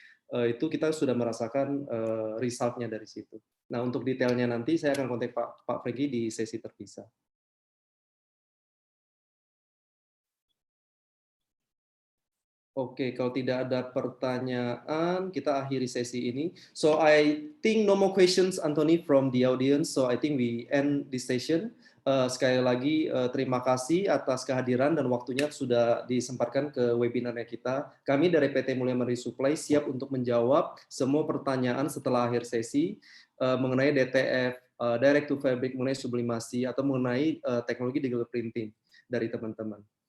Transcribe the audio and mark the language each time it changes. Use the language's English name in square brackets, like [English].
[Indonesian] Itu kita sudah merasakan result-nya dari situ. Nah, untuk detailnya nanti saya akan kontak Pak Franky di sesi terpisah. Oke, kalau tidak ada pertanyaan, kita akhiri sesi ini. [English] So I think no more questions, Anthony, from the audience. So I think we end this session. [Indonesian] Sekali lagi terima kasih atas kehadiran dan waktunya sudah disempatkan ke webinarnya kita. Kami dari PT Mulia Mandiri Supply siap untuk menjawab semua pertanyaan setelah akhir sesi mengenai DTF, Direct to Fabric, mengenai sublimasi atau mengenai teknologi digital printing dari teman-teman.